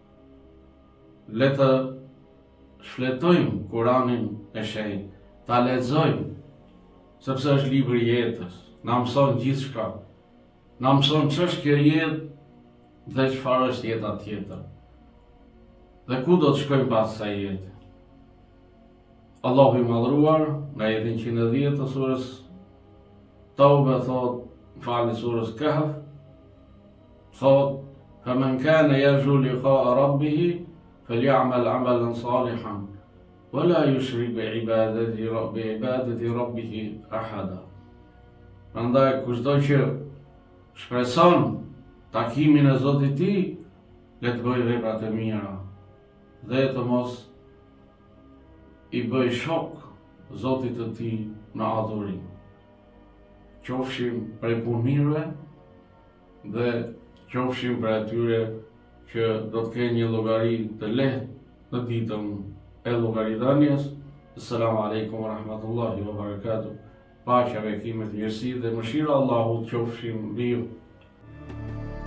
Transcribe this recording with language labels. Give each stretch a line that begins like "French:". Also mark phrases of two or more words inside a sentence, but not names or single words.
Albanian: Le të shfletojmë Kuranin e Shenjtë, ta lexojmë, sepse është libri i jetës, na mëson gjithçka, na mëson ç'është kjo jetë dhe çfarë është jeta tjetër. Dhe ku do të shkojmë pas kësaj jete? Allahu i madhruar në ajetin 110 të surës Tauba thot, falni surës Kahf, thot:
Arabic: "فمن كان يرجو لقاء ربه فليعمل عملا صالحا ولا يشرك بعبادة ربه أحدا."
Albanian: Prandaj kushdo që shpreson takimin e Zotit të tij, le të bëjë vepra të mira dhe të mos i bëj shok Zotit të tij në adhurim. Qofshim prej punëmirëve dhe qofshim prej atyre që do të kenë një llogari të lehtë në ditën e llogaridhënies.
Arabic: السلام عليكم ورحمة الله وبركاته.
Albanian: Paqja, bekimet, mirësi dhe mëshira e Allahut qofshin mbi ju.